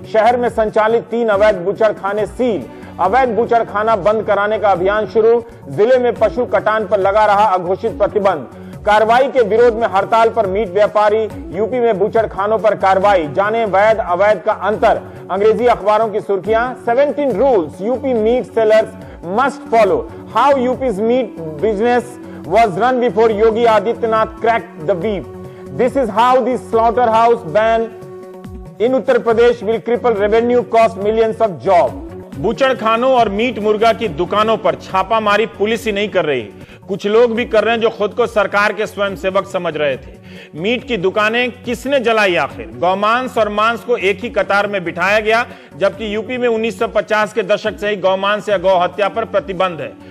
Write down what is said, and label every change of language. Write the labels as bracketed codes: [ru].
[hi] शहर में संचालित 3 अवैध बूचड़ खाने सील। अवैध बूचड़ खाना बंद कराने का अभियान शुरू। जिले में पशु कटान पर लगा रहा अघोषित प्रतिबंध। कार्रवाई के विरोध में हड़ताल पर मीट व्यापारी। यूपी में बूचड़ खानों पर कार्रवाई। जाने वैध अवैध का अंतर। अंग्रेजी अखबारों की सुर्खियां। [en] 17 rules UP meat sellers must follow. How UP's meat business was run before Yogi Adityanath cracked the whip. This is how the slaughterhouse ban in Uttar Pradesh will cripple revenue, cost millions of jobs. [hi] बूचड़ खानों और meet मुर्गा की दुकानों पर छापामारी police ही नहीं कर रही, कुछ लोग भी कर रहे हैं जो खुद को सरकार के स्वयंसेवक समझ रहे थे। मीट की दुकानें किसने जलाई आखिर? गौमांस और मांस को एक ही कतार में बिठाया गया, जबकि यूपी में 1950 के दशक से ही गौमांस या गौ हत्या पर प्रतिबंध है।